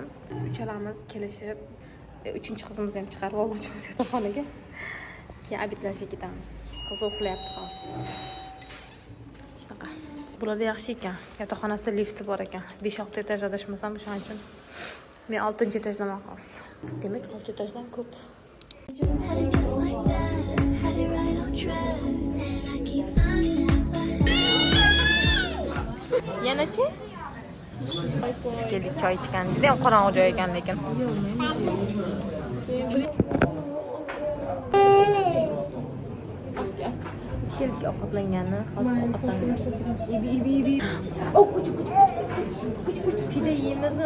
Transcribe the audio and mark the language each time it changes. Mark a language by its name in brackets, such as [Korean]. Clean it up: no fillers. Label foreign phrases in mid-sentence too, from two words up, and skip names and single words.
[Uzbek] Biz uchalamiz kelishib, uchinchi qizimizni ham chiqarib olmoqchimiz yotoqxonaga. Keyin obedlashga ketamiz. Qiz uxlayapti hozir. Shunaqa. Bularda yaxshi ekan. Yotoqxonasida lifti bor ekan. 5-6 etaj adashmasam, shuning uchun men 6-etajdaman hozir. Demak, 6 etajdan ko'p. [English] Had it just like that, had it right on track, and I keep finding [Uzbek] Yana-chi? Biz keldik choy ichgan. Juda ham qorong'i joy ekan lekin. Biz keldik ovqatlanganni. Hozir ovqatlandik. Pide yeymizmi?